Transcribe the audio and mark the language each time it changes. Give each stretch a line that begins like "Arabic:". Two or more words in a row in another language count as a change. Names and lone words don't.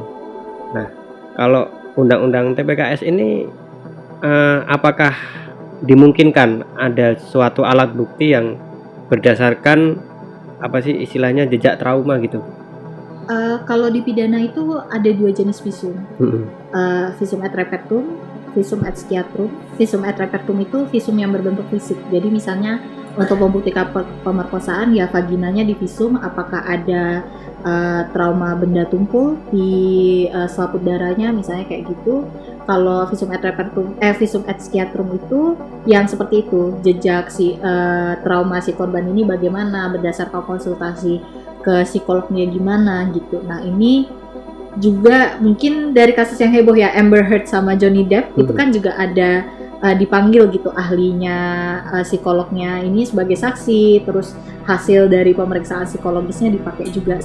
Indonesian: Nah, kalau undang-undang TPKS ini apakah dimungkinkan ada suatu alat bukti yang berdasarkan apa sih istilahnya jejak trauma gitu? Kalau di pidana itu ada 2 jenis visum.
Latin: Visum et repertum, visum et sciatum. Visum et repertum
Indonesian: itu visum yang berbentuk fisik. Jadi misalnya untuk membuktikan pemerkosaan ya vaginanya divisum apakah ada trauma benda tumpul di selaput darahnya misalnya kayak gitu. Kalau
Latin: visum et repertum, visum et sciatum
Indonesian: itu yang seperti itu, jejak trauma si korban ini bagaimana berdasarkan konsultasi ke psikolognya gimana gitu. Nah ini juga mungkin dari kasus yang heboh ya Amber Heard sama Johnny Depp itu kan juga ada dipanggil gitu ahlinya, psikolognya ini sebagai saksi, terus hasil dari pemeriksaan psikologisnya dipakai juga.